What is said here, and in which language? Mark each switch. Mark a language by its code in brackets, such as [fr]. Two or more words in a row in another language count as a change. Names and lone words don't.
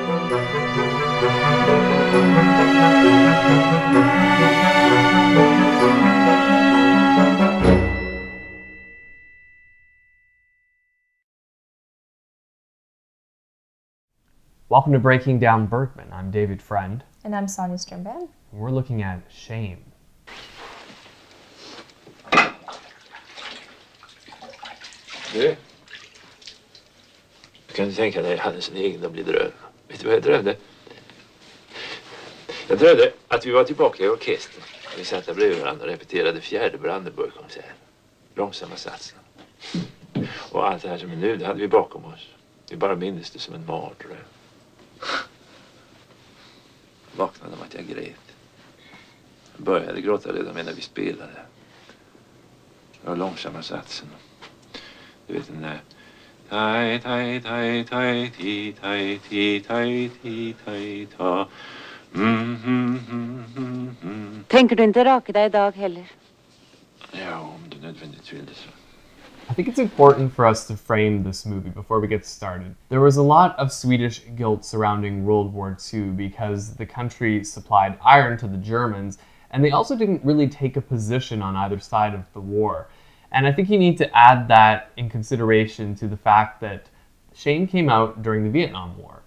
[en] Welcome to Breaking Down Bergman. I'm David Friend. And I'm Sonia Strimban. We're looking at Shame. [sv] Du kan du tänka dig, jag hade en sån egendomlig dröm. Vet du vad jag drömde? Jag drömde att vi var tillbaka i orkestern. Vi satt där bredvid varandra och repeterade fjärde Brandenburg-konserten. Långsamma satsen. Och allt det här som är nu, det hade vi bakom oss. Vi bara minns det som en mardröm. Vaknade om att jag grät. Jag började gråta redan medan vi spelade. Det var långsamma satsen. Du vet den där... Tai, tai, tai, tai, ti, tai, ti, tai, ti, tai, ta. Tänker du inte raka dig idag heller? Ja, om du nödvändigt vill det så. [en] I think it's important for us to frame this movie before we get started. There was a lot of Swedish guilt surrounding World War II because the country supplied iron to the Germans, and they also didn't really take a position on either side of the war. And I think you need to add that in consideration to the fact that Shame came out during the Vietnam War.